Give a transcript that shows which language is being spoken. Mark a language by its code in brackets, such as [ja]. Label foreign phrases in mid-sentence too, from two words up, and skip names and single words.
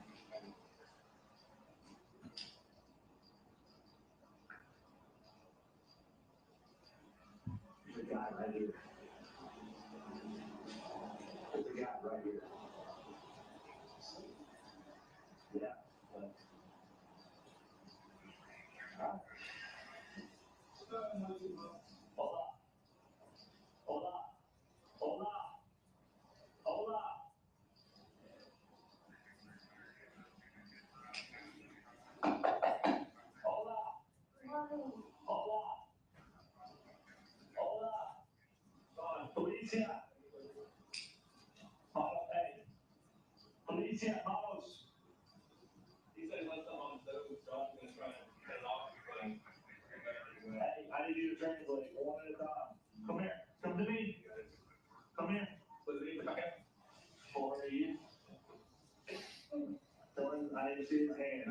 [en] There's a guy right here. There's a guy right here. Yeah. [es] Hola. Hola. Hola. Hola. Hola. Hola. Hola. Policia. Hey. Policia, vamos. [en] He said he left something on the stove, so I'm gonna try and cut it off. Hey, I need you to translate one at a time. Come here. Come to me. Come here. Who are you? Tell him I need to see his hands.